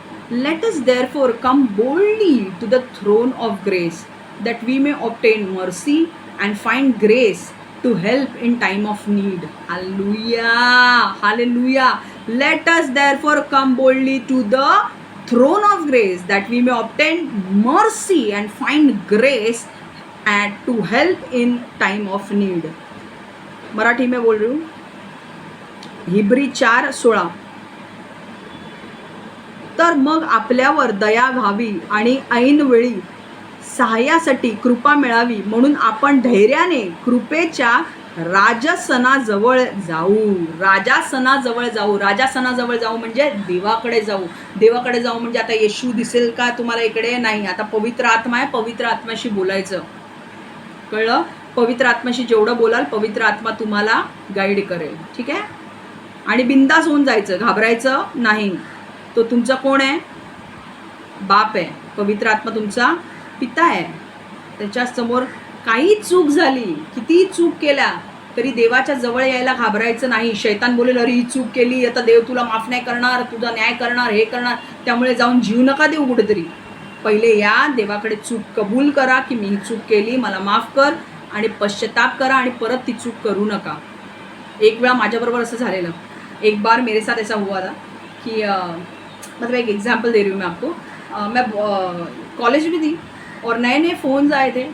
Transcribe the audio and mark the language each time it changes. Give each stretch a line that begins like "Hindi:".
English: Let us therefore come boldly to the throne of grace, that we may obtain mercy and find grace to help in time of need. Hallelujah, hallelujah. Let us therefore come boldly to the throne of grace, that we may obtain mercy and find grace and to help in time of need.
Hindi: Marathi में बोल रही हूँ, Hebrew 4:16.
Marathi: तर मग आपल्यावर दया व्हावी आणि ऐनवेळी सहाय्यासाठी कृपा मिळावी म्हणून आपण धैर्याने कृपेच्या राजसनाजवळ जाऊ. राजसनाजवळ जाऊ म्हणजे देवाकडे जाऊ. देवाकडे जाऊ म्हणजे आता येशू दिसेल का तुम्हाला इकडे? नाही. आता पवित्र आत्मा आहे, पवित्र आत्म्याशी बोलायचं, कळलं? पवित्र आत्म्याशी जेवढं बोलाल पवित्र आत्मा तुम्हाला गाईड करेल, ठीक आहे. आणि बिंदास होऊन जायचं, घाबरायचं नाही. तो तुमचा कोण आहे? बाप आहे. पवित्र आत्मा तुमचा पिता आहे. त्याच्या समोर काही चूक झाली, कितीही चूक केल्या तरी देवाच्या जवळ यायला घाबरायचं नाही. शैतान बोलेल अरे ही चूक केली, आता देव तुला माफ नाही करणार, तुझा न्याय करणार, हे करणार, त्यामुळे जाऊन जीव नका देऊ कुठेतरी. पहिले या देवाकडे चूक कबूल करा की मी ही चूक केली, मला माफ कर आणि पश्चाताप करा आणि परत ती चूक करू नका. एक वेळा माझ्याबरोबर असं झालेलं.
Hindi: एक बार मेरे साथ ऐसा हुआ था कि मतलब एक एग्जांपल दे रही हूँ मैं आपको. मैं कॉलेज में थी और नए नए फ़ोन्स आए थे.